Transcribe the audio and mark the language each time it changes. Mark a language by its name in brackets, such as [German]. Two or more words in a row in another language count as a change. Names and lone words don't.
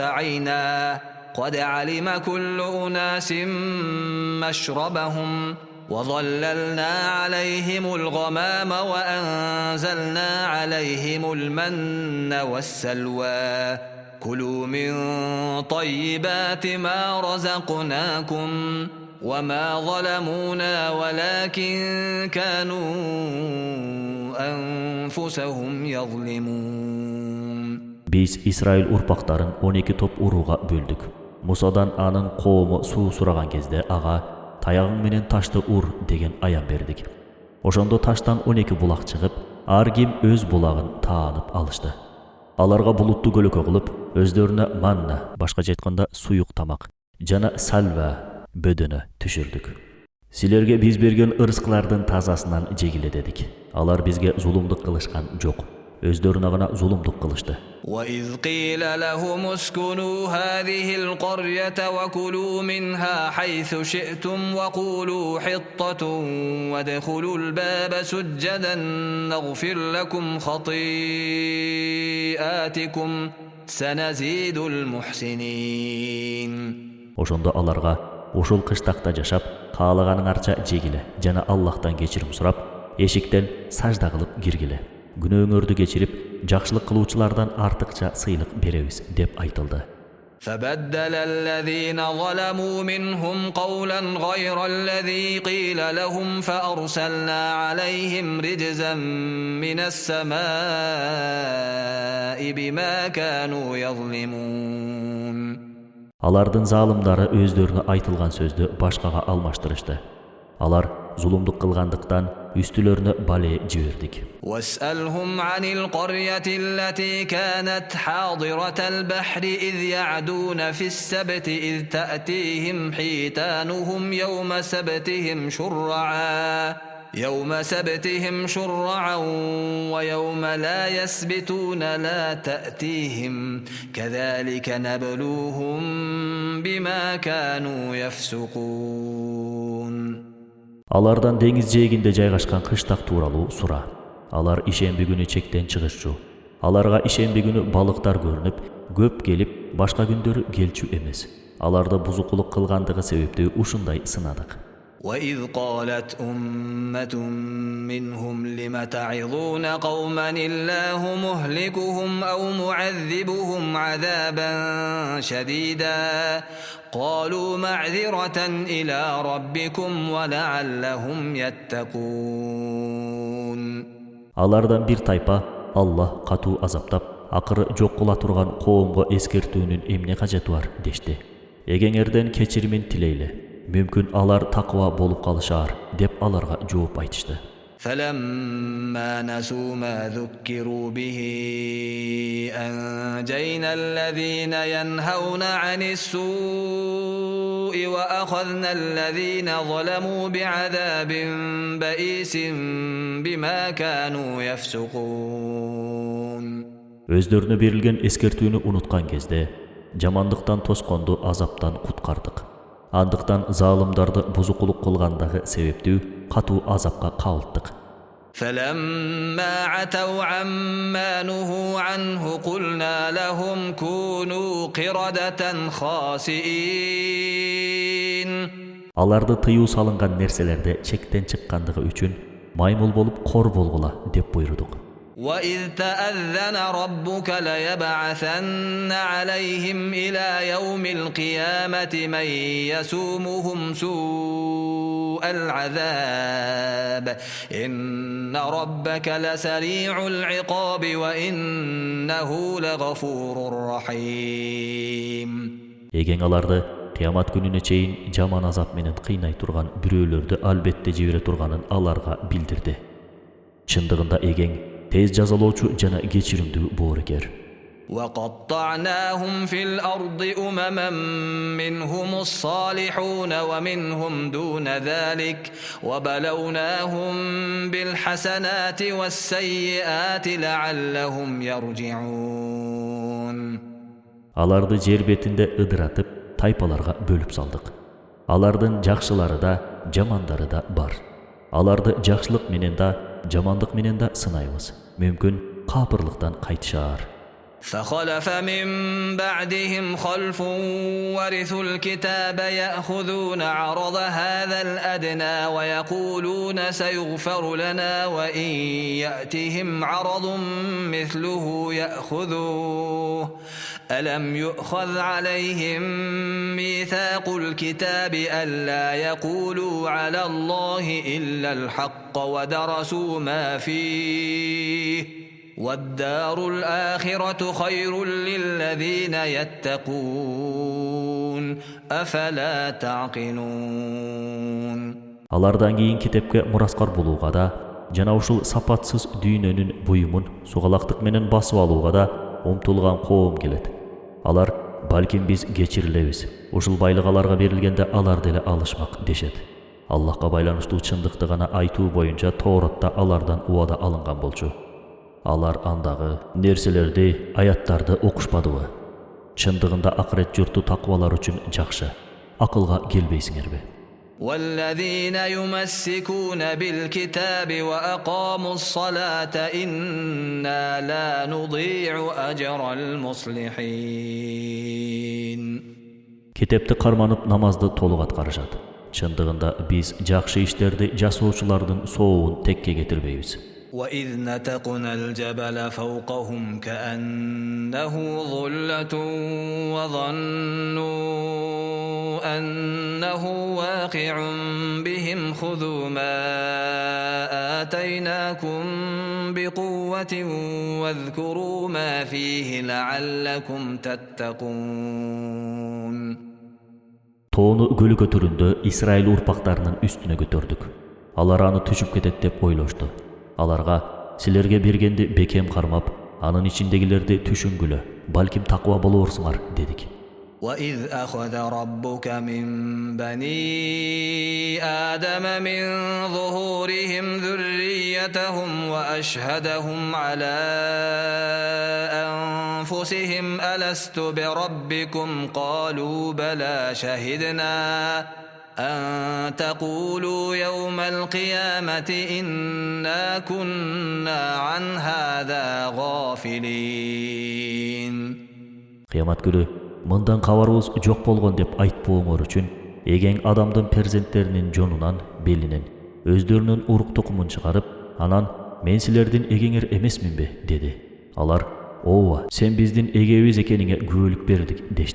[Arabic] عينا قد علم كل أناس مشربهم وظللنا عليهم الغمام وأنزلنا عليهم المن والسلوى كلوا من طيبات ما رزقناكم وما ظلمونا ولكن كانوا أنفسهم يظلمون. [Kyrgyz] Биз Исраил урпактарын 12 топ урууга бөлдүк. Мусадан анын коому суу сураган кезде ага таягың менен ташты ур деген аян бердик. Ошондо таштан 12 булак чыгып, ар ким өз булагын таанып алышты. Аларга булутту көлөкө кылып, өздөрүнө манна, башкача айтканда суюк тамак, жана сальва, бөдөнө түшүрдүк. Силерге биз берген ырыскылардын тазасынан жегиле дедик. Алар бизге зулумдук кылышкан жок. Өздөрүнө гана зулумдук кылышты. [Arabic] وإذ قيل لهم اسكنوا هذه القرية وكلوا منها حيث شئتم وقولوا حطة وادخلوا الباب سجدا نغفر لكم خطيئاتكم سنزيد المحسنين. [Kyrgyz] Ошондо аларга ошол кыштакта жашап, каалаганыңарча жегиле жана Аллахтан кечирим сурап, эшиктен сажда кылып киргиле. Күнөөңөрдү кечирип, жакшылык кылуучулардан артыкча сыйлык беребиз деп айтылды. [Arabic] فبدل الذين ظلموا منهم قولا غير الذي قيل لهم فأرسلنا عليهم رجزا من السماء بما كانوا يظلمون. [Kyrgyz] Алардын залымдары өздөрүнө айтылган сөздү башкага алмаштырышты. Алар зулумдук кылгандыктан үстүлөрүнө бале жибердик. [Arabic] واسألهم عن القرية التي كانت حاضرة البحر إذ يعدون في السبت إذ تأتيهم حيتانهم يوم سبتهم شرعا ويوم لا يسبتون لا تأتيهم كذلك نبلوهم بما كانوا يفسقون. [Kyrgyz] Алардан деңиз жээгинде жайгашкан кыштак тууралуу сура. Алар ишемби күнү чектен чыгышчу. Аларга ишемби күнү балыктар көрүнүп, көп келип, башка күндөрү келчү эмес. Аларды бузукулук кылгандыгы себептүү ушундай сынадык. [Arabic] وإذ قالت أمة منهم لم تعظون قوما الله مهلكهم أو معذبهم عذابا شديدا قالوا معذرة إلى ربكم ولعلهم يتقون. [Kyrgyz] Алардан бир тайпа Аллах катуу азаптап, акыры жок кыла турган коомго эскертүүнүн эмне кажети бар дешти. Эгеңерден кечирим тилейле. Мүмкүн алар таква болуп калышар деп аларга жооп айтышты. [Arabic] فلما نسوا ما ذكروا به أنجينا الذين ينهون عن السوء وأخذنا الذين ظلموا بعذاب بئيس بما كانوا يفسقون. [Kyrgyz] Өздөрүнө берилген эскертүүнү унуткан кезде жамандыктан тосконду азаптан куткардык. Андыктан залымдарды бузукулук кылгандагы себептүү катуу азапка кабылттык. [Arabic] فلما عتوا عما نهوا عنه قلنا لهم كونوا قردة خاسئين. [Kyrgyz] Аларды тыюу салынган нерселерде чектен чыккандыгы үчүн маймыл болуп кор болгула деп буйрудук. [Arabic] وإذ تأذن ربك ليبعثن عليهم إلى يوم القيامة من يسومهم سوء العذاب إن ربك لسريع العقاب وإنه لغفور رحيم. [Kyrgyz] Эгең аларды кыямат күнүнө чейин жаман азап менен кыйнай турган бирөөлөрдү албетте жибере турганын аларга билдирди. Чындыгында эгең tez жазалоочу жана кечиримдүү боорукер. [Arabic] وقطعناهم في الأرض أمما منهم الصالحون ومنهم دون ذلك وبلوناهم بالحسنات والسيئات لعلهم يرجعون. [Kyrgyz] Аларды жер бетинде ыдыратып, тайпаларга бөлүп салдык. Алардын жакшылары да, жамандары да бар. Аларды жакшылык менен да, жамандык менен да сынайбыз. Мүмкүн капырлыктан кайтышар. [Arabic] فخلف من بعدهم خلف ورثوا الكتاب يأخذون عرض هذا الأدنى ويقولون سيغفر لنا وإن يأتهم عرض مثله يأخذوه ألم يؤخذ عليهم ميثاق الكتاب ألا يقولوا على الله إلا الحق ودرسوا ما فيه والدار الآخرة خير للذين يتقون أفلا تعقلون. [Kyrgyz] Алардан кийин китепке мураскар болууга да жана ушул сапатсыз дүйнөнүн буюмун сугалактык менен басып алууга да умтулган коом келет. Алар балким биз кечирилебиз. Ушул байлык аларга берилгенде алар деле алышмак дешет. Аллахка байланыштуу чындыкты гана айтуу боюнча Торатта алардан убада алынган болчу. Алар андагы нерселерди, аяттарды окушпадыбы? Чындыгында акырет журту таквалар үчүн жакшы. Акылга келбейсиңерби? [Arabic] والذين يمسكون بالكتاب وأقاموا الصلاة إنا لا نضيع أجر المصلحين. [Kyrgyz] Кетепти карманып намазды толук аткарышат. Чындыгында биз жакшы иштерди жасоочулардын соогун текке кетирбейбиз. [Arabic] وإذ نتقنا الجبل فوقهم كأنه ظلة وظنوا أنه واقع بهم خذوا ما آتيناكم بقوة واذكروا ما فيه لعلكم تتقون. [Kyrgyz] Тоonu көлүкө түрүндө Исраил урпактарынын үстүнө көтөрдүк. Алар аны түшүп кетет деп ойлошту. Аларга силерге бергенди бекем кармап, анын ичиндегилерди түшүнгүлө, балким таква болорсуңар дедик. [Arabic] وإذ أخذ ربك من بني آدم من ظهورهم ذريتهم وأشهدهم على أنفسهم ألست بربكم قالوا بلى شهدنا أن تقولوا يوم القيامة إنا كنا عن هذا غافلين. [Kyrgyz] Кыямат күнү мындан кабарыбыз жок болгон деп айтпооңор үчүн эген адамдын перзенттеринин жонунан, белинен, өздөрүнүн урук токумун чыгарып, анан мен силердин эгеңер эмесминби деди. Алар: ооба, сен биздин эгебиз экениңе күбөлүк бердик дешти.